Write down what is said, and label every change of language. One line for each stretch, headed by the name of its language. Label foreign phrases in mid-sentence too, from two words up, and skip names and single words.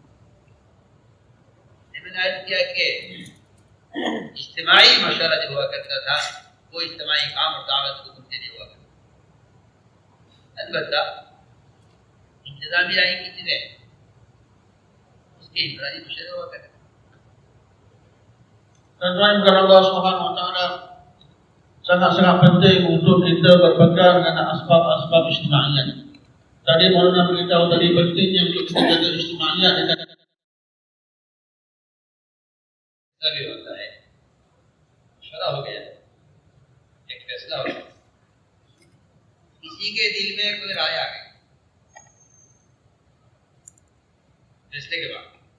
Urdu: میں نے عرض کیا کہ اجتماعی مشورہ جو ہوا کرتا تھا وہ اجتماعی کام اور دعوت کو کے لیے ہوا کرتا تھا۔ البتہ انتظامی رائے کی چیزیں اس کے انفرادی مشورے ہوا کرتے تھے۔
Arabic: الله سبحانه وتعالى
Malay: sangat-sangat penting untuk kita berpegang dengan asbab-asbab ijtimaiyah. Tadi Maulana beritahu tadi pentingnya untuk kita jaga ijtimaiyah dengan
Urdu: تبھی ہوتا ہے مشورہ ہو گیا، ایک فیصلہ ہو گیا، کسی کے دل میں کوئی رائے آ گئی، فیصلے کے بعد